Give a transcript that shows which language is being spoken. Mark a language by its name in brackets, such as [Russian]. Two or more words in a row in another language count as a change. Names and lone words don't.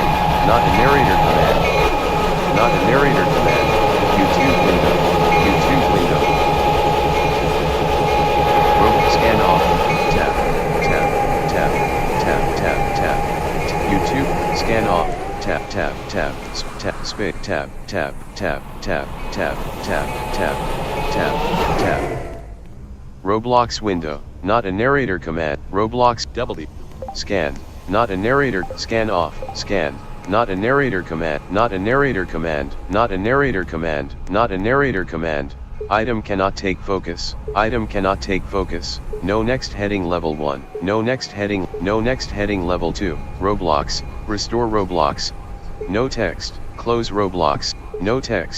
[English] Not a narrator command. Not a narrator command. YouTube window. YouTube window. Rope scan off. Tap. Tap. Tap. Tap. Tap. Tap. YouTube scan off. Tap. Tap. Tap. Tap. Space. Tap. Tap. Tap. Tap. Tap. Tap. Tap. Tap. Tap. Roblox window, not a narrator command, Roblox W. scan, not a narrator, scan off, scan, not a narrator command, not a narrator command, not a narrator command, not a narrator command, item cannot take focus, item cannot take focus, no next heading level 1, no next heading level 2, Roblox, restore Roblox, no text, close Roblox, no text.